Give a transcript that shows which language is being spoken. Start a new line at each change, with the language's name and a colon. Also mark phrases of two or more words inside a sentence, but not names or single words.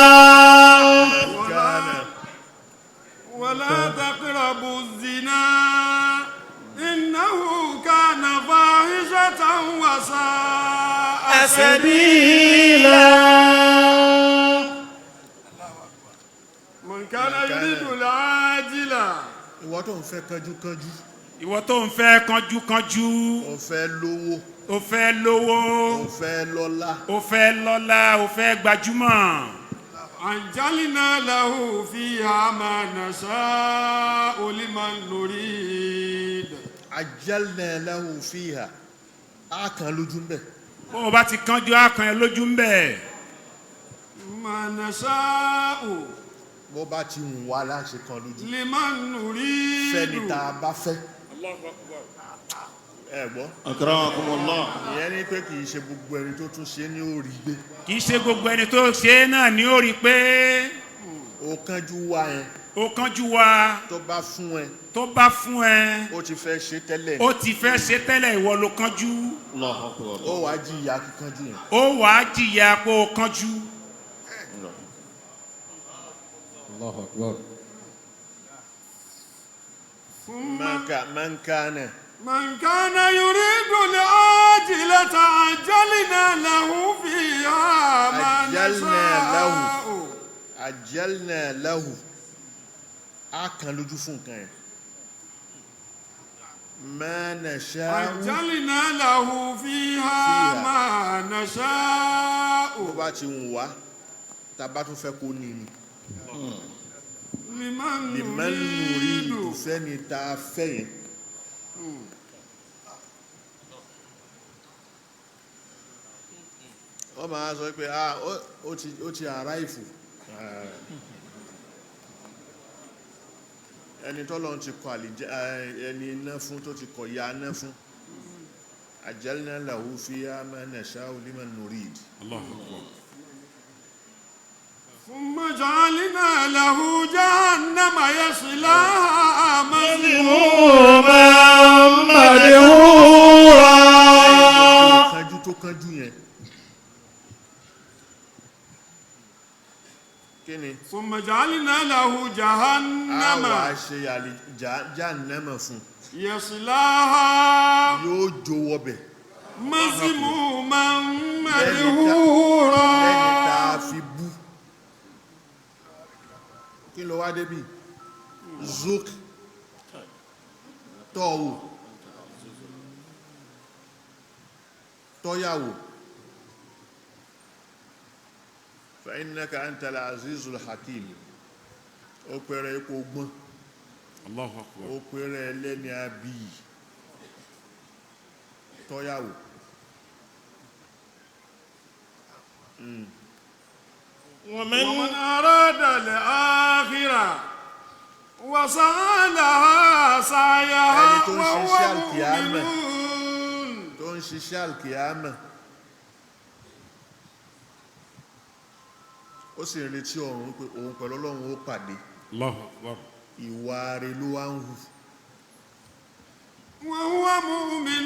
Arabic: ولا تقربوا الزنا إنه كان فاحشة وساء سبيلا من كان يريد العاجلة
Yoruba: ìwọ tó ń fẹ́ kánjúkánjú ìwọ tó ń fẹ́ kánjúkánjú ó fẹ́ lówó ó fẹ́ lówó ó fẹ́ lọ́lá ó fẹ́ lọ́lá ó fẹ́ gbajúmọ̀
Arabic: عجلنا له فيها ما نشاء لمن نريد عجلنا له فيها
Yoruba: á kàn lójú ń bẹ̀ bó o bá ti kánjú á kàn ẹ́ lójú ń bẹ̀
Arabic: ما نشاء
Yoruba: bó bá ti wù wá láṣẹ kan lójú
Arabic: لمن نريد
Yoruba: fẹ́ni tá a bá fẹ́ ẹ gbọ́ Akramakumullah. ìyẹn ní pé kì í ṣe gbogbo ẹni tó tún ṣe ní orí gbé kì í ṣe gbogbo ẹni tó ṣe é náà ni ó rí i pé ó kánjú wá yẹn ó kánjú wá tó bá fún ẹ tó bá fún ẹ ó ti fẹ́ ṣe tẹ́lẹ̀ ó ti fẹ́ ṣe tẹ́lẹ̀ ìwọ ló kánjú
Arabic: الله أكبر.
Yoruba: ó wàá jìyà kíkanjú yẹn ó wàá jìyà pé ó kánjú
Arabic: من كان يريد العاجلة عجلنا له فيها ما نشاء عجلنا له
Yoruba: a kan lójú fún nǹkan yẹn
Arabic: ما نشاء عجلنا له فيها ما نشاء
Yoruba: bó bá ti wù wá tá bá tún fẹ́ kó ní ni
Arabic: لمن نريد
Yoruba: fẹ́ni tá a fẹ́ yẹn wọ́n máa sọ pé ó ti arrive ẹni tọ́lọ́run ti kọ ẹni iná fún tó ti kọ̀ ya iná fún
Arabic: عجلنا له فيها ما نشاء لمن نريد. الله أكبر. ثم جعلنا له جهنم يصلاها مذموما مدحورا
Yoruba: kanjú tó kanjú yẹn kíni
Arabic: ثم جعلنا له جهنم
Yoruba: àwa ṣe jahannama fún
Arabic: يصلاها
Yoruba: yóò jó wọbẹ̀
Arabic: مذموما مدحورا
Yoruba: lẹ́ni tá a fi bú kí ló wá débì zook tọ́wò tọ́yàwó fa
Arabic: إنك أنت العزيز الحكيم
Yoruba: ó pẹ̀rẹ̀ ipò gbọ́n
Arabic: الله أكبر.
Yoruba: ó pẹ̀rẹ̀ ẹlẹ́ni abiyì tọ́yàwó
Arabic: ومن أراد الآخرة وسعى لها سعيها وهو مؤمن
Yoruba: tó ń ṣiṣẹ́ alkiyama ó sì ń retí ọ̀run pé òun pẹ̀lú Ọlọ́run ó pàdé
Arabic: الله أكبر.
Yoruba: ìwà rẹ̀ ló wá ń hù
Arabic: وهو مؤمن